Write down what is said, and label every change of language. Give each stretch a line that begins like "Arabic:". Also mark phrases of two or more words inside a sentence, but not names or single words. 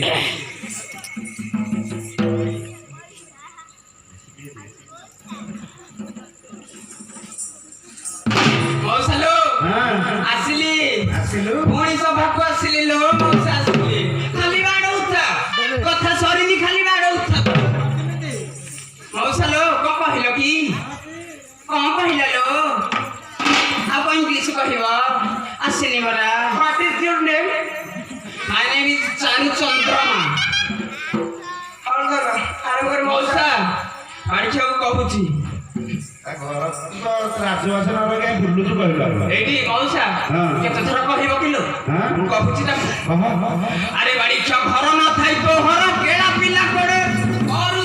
Odia: ମଉସା ଲୋ ଆସିଲି ପୁଣି ସଭାକୁ ଆସିଲି ଲୋ ମଉସା ଆସିଲି ଖାଲି ବାଡଉଥା କଥା ସରିନି ଖାଲି ବାଡଉଥା ମଉସା ଲୋ କଣ କହିଲ କି କଣ କହିଲା ଲୋ ଆଉ କଣ ଇଂଲିଶ କହିବ ଆସିନି ପରା
English: What is your name? My name is
Odia: ଚାରୁ ଚନ୍ଦ୍ରମା ମଉସା ପାଣିଛାକୁ କହୁଛି ଏଇଠି ମଉସା କେତେ ଥର କହିବ କିଲୋ ମୁଁ କହୁଛି ତାକୁ ଆରେ ବାଡି ଘର ନଥାଇ ତ ଘର କେଳା ପିଲା କୋଡେ